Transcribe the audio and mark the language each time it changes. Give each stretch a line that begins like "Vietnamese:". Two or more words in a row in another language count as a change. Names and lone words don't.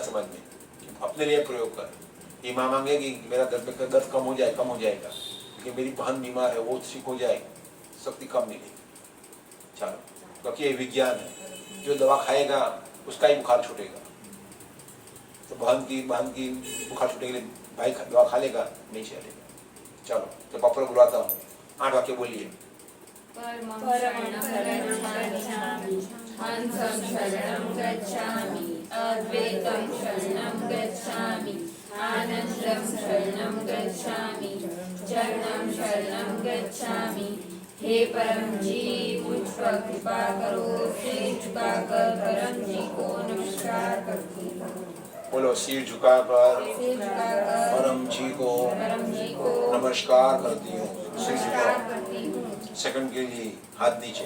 Hindi: समझ में अपने लिए प्रयोग कर। ये माँ मांगेगी कि मेरा दर्द कम हो जाएगा, लेकिन मेरी बहन बीमार है, वो ठीक हो जाएगी, शक्ति कम मिलेगी। चलो, क्योंकि ये विज्ञान है, जो दवा खाएगा उसका ही बुखार छूटेगा। तो बहन की बुखार छूटने के लिए भाई दवा खा लेगा, नहीं चलेगा। चलो, तो पापा बुलाता हूँ, 8 वाक्य बोलिए।
Pali: परमं शरणं गच्छामि, हंसं शरणं गच्छामि, अद्वैतं शरणं गच्छामि, आनन्दं शरणं गच्छामि, चरणं शरणं गच्छामि।
Hindi: हे परम जी, मुझ पर कृपा करो, सिर झुकाकर परम जी को नमस्कार करती हूँ। बोलो, सिर झुकाकर सिर झुकाकर परम जी को नमस्कार करती हूँ। सिर झुकाओ। सेकंड के लिए हाथ नीचे।